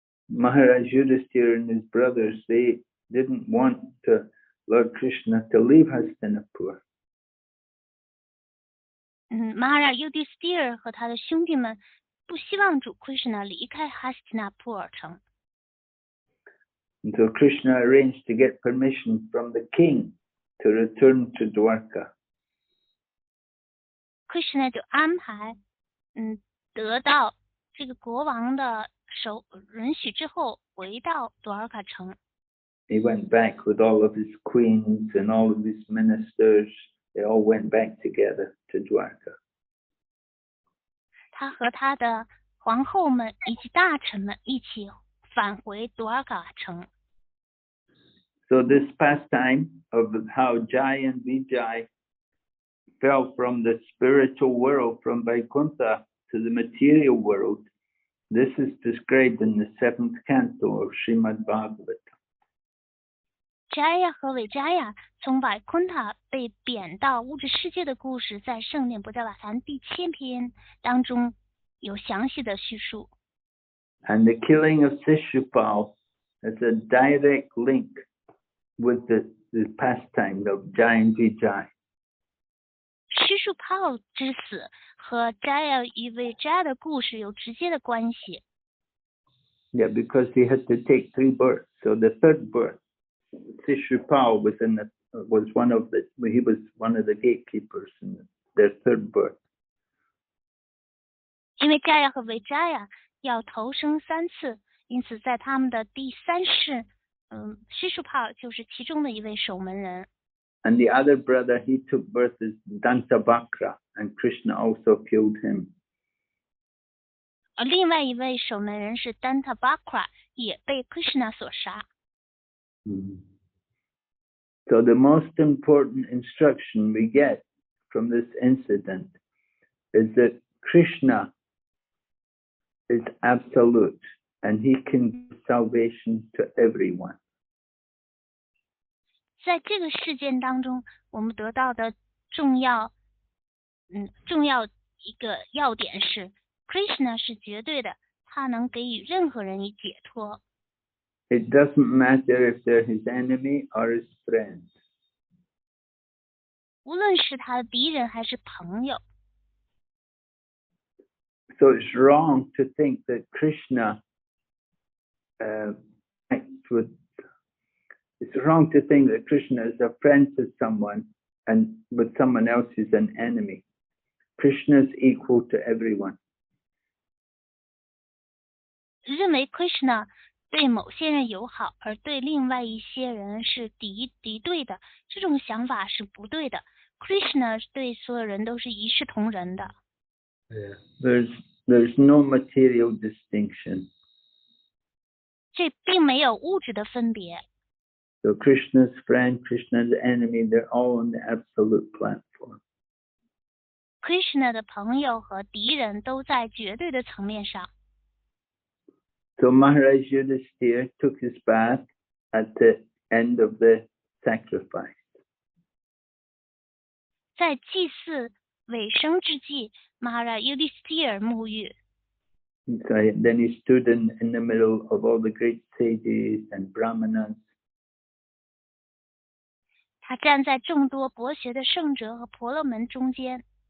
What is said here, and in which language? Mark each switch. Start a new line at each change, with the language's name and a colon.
English: Maharaj Yudhisthira and his brothers, they didn't want Lord Krishna to leave Hastinapur.
Chinese: Maharaj Yudhisthira 和他的兄弟们不希望主 Krishna 离开哈斯提纳布尔城。
English: And so Krishna arranged to get permission from the king to return to Dwarka.
Chinese: Krishna 就安排，得到这个国王的允许之后，回到多尔卡城。
English: He went back with all of his queens and all of his ministers. They all went back together to Dwarka.
Chinese: 他和他的皇后们以及大臣们一起返回多尔卡城。
English: So this pastime of how Jai and Vijay fell from the spiritual world, from Vaikuntha to the material world, this is described in the 7th canto of Srimad Bhagavatam.
Chinese: Jaya 和维加亚从瓦昆塔被贬到物质世界的故事，在圣典不在瓦坛第7篇当中有详细的叙述。
English: And the killing of Śiśupāla has a direct link with the pastime of Jai and Vijay.
Chinese: Śiśupāla 之死和 Jaya 与维加亚的故事有直接的关系。
English: Yeah, because he had to take 3 births. So the 3rd birth, Śiśupāla was one of the gatekeepers in their 3rd birth.
Chinese: 因为 Jaya 和维加亚要投生3次，因此在他们的第3世，Śiśupāla 就是其中的一位守门人。
English: And the other brother, he took birth as Dantavakra, and Krishna also killed him.
Chinese: 另外一位守门人是 Dantavakra， 也被 Krishna 所杀。
English: So the most important instruction we get from this incident is that Krishna is absolute and he can give salvation to everyone.
Chinese: 在这个事件当中，我们得到的重要一个要点是 Krishna 是绝对的，他能给予任何人以解脱。
English: It doesn't matter if they're his enemy or his friend.
Chinese: 无论是他的敌人还是朋友。
English: So it's wrong to think that Krishna It's wrong to think that Krishna is a friend to someone and with someone else is an enemy. Krishna is equal to everyone.
Chinese: 认为 Krishna 对某些人友好，而对另外一些人是敌对的，这种想法是不对的。 Krishna 对所有人都是一视同仁的。
English: There's no material distinction.
Chinese: 这并没有物质的分别。
English: So Krishna's friend, Krishna's enemy, they're all on the absolute platform.
Chinese: Krishna 的朋友和敌人都在绝对的层面上。
English: So Maharaj Yudhisthira took his bath at the end of the sacrifice.
Chinese: 在祭祀尾声之际 ，Maharaj Yudhisthira 沐浴。
English: So then he stood in the middle of all the great sages and brahmanas.
Chinese: 他站在众多博学的圣者和婆罗门中间。